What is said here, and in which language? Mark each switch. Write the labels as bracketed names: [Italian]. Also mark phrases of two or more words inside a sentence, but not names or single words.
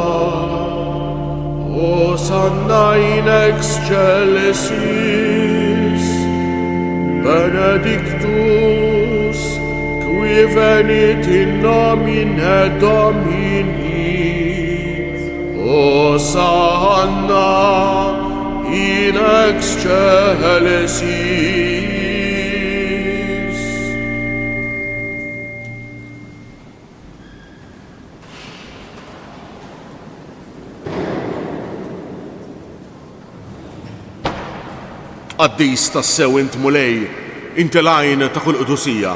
[Latin] Hosanna in excelsis, benedictus, qui venit in nomine Domini, Hosanna in excelsis. [Maltese] Qaddis tas-sew int mulej, inti lajn ta' kull qudusija.